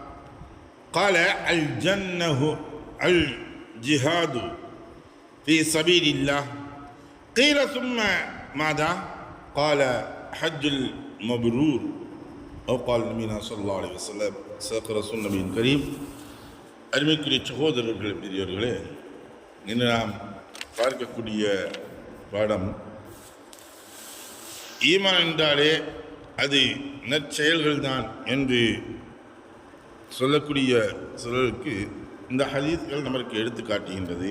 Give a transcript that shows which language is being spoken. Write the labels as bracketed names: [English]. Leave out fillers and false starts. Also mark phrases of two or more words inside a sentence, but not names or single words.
[Arabic] قال الجنة الجهاد في سبيل الله قيل ثم ماذا؟ قال حج المبرور أو قال النبي صلى الله عليه وسلم صدق رسول النبي الكريم. [Tamil] அருமைக்குரிய சகோதரர்கள் பெரியவர்களே, இன்று நாம் பார்க்கக்கூடிய பாடம் ஈமான் என்றாலே அது நற்செயல்கள்தான் என்று சொல்லக்கூடிய சிலருக்கு இந்த ஹதீஸ்கள் நமக்கு எடுத்து காட்டுகின்றது.